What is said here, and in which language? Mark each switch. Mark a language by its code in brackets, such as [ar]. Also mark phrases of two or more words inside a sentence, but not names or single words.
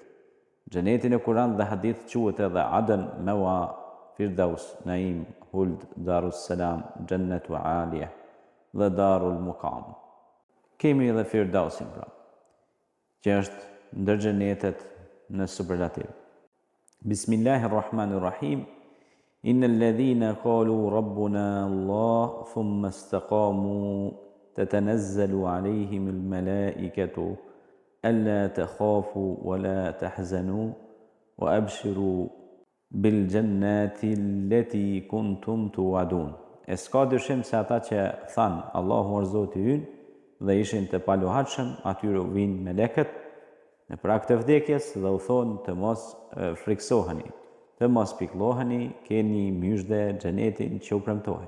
[sq] Xheneti në Kur'an dhe hadith quhet edhe Aden, Mewa, Firdaus, Naim, Huld, Darus Salam, Jannetu Aliyah dhe Darul Muqam. Kemi edhe Firdausin pra, që është ndër xhenetet në superlativ. [ar] بسم الله الرحمن الرحيم. إن الذين قالوا ربنا الله ثم استقاموا تتنزل عليهم الملائكة ألا تخافوا ولا تحزنوا وأبشروا بالجنات التي كنتم توعدون. [sq] E s'ka dyshim se ata që thanë Allahu është Zoti ynë dhe ishin të paluhatshëm, atyre u vinë melekët në prag të vdekjes dhe u thonë të mos friksoheni, të mos pikëlloheni, keni myshdhe xhenetin që u premtohej.